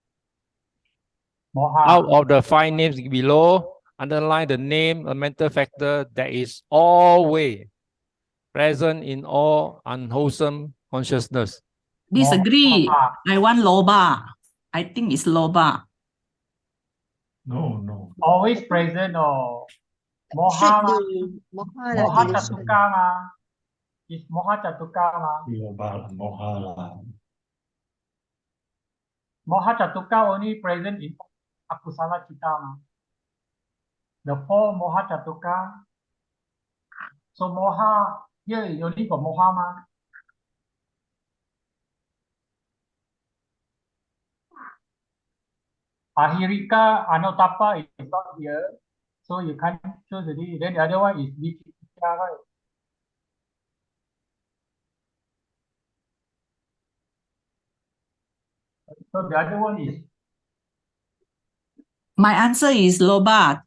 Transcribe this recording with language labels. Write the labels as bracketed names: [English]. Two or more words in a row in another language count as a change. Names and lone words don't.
[English] Out of the 5 names below, underline the name a mental factor that is always present in all unwholesome consciousness. Disagree. Moha. I want loba. I think it's loba. No. Always present or Should moha. be moha lah, Moha dear. chatuka ma. It's [Pali] moha chatuka [English] ma. Moha. [Pali] Moha chatuka [English] only present in [Pali] akusala chitta [English] ma. The four [Pali] moha chatuka. [English] So moha here is only for moha ma. [Pali] Ahirika anotapa [English] is not here, so you can't choose it. Then the other one is vichikita, right? So the other one is My answer is loba.